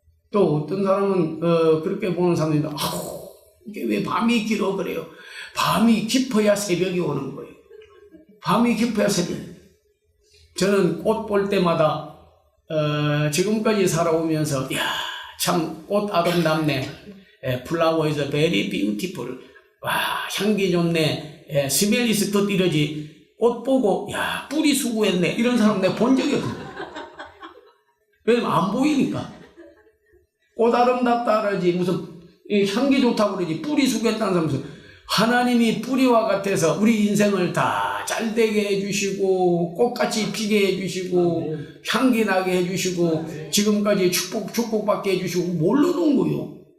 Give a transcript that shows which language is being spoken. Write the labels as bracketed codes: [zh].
[ko] 또 어떤 사람은 그렇게 보는 사람들이 이게 왜 밤이 길어 그래요. 밤이 깊어야 새벽이 오는 거예요. 밤이 깊어야 새벽. 저는 꽃 볼 때마다 지금까지 살아오면서 참 꽃 아름답네. [en] Flower is very beautiful. [ko] 와 향기 좋네. [en] Smell is good [ko] 이러지. 꽃 보고 뿌리 수고했네 이런 사람 내가 본 적이 없어요. 왜냐면 안 보이니까. 꽃 아름답다 그러지 무슨 향기 좋다고 그러지 뿌리 수고했다는 사람은 하나님이 뿌리와 같아서 우리 인생을 다 잘되게 해주시고 꽃같이 피게 해주시고 향기 나게 해주시고 지금까지 축복받게 해주시고 모르는 거요.